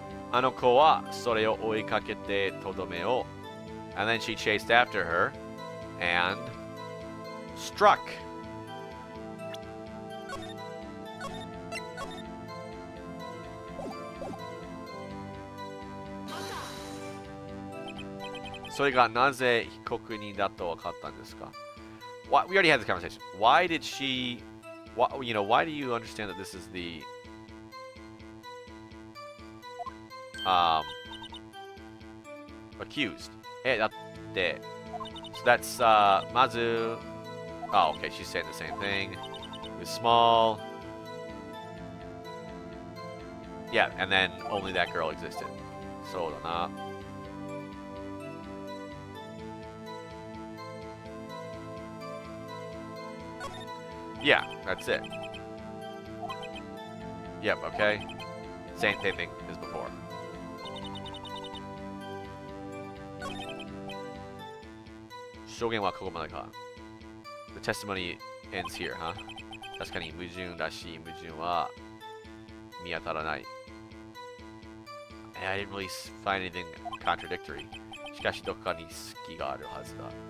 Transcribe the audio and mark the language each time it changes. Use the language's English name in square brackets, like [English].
[Japanese] あの子はそれを追いかけてとどめを. [English] And then she chased after her and struck. So we got [Japanese] なぜ被告人だと分かったんですか? [English] We already had this conversation. Why did she? Why do you understand that this is the accused? だって so that's まず oh, okay, she's saying the same thing. It was small. Yeah, and then only that girl existed. そうだな. Yeah, that's it. Yep, okay. Same thing as before. [Japanese] Shogen wa koko made ka. [English] The testimony ends here, huh? [Japanese] 確かに矛盾らしい矛盾は見当たらない. [English] I didn't really find anything contradictory. [Japanese] しかしどこかに隙があるはずだ.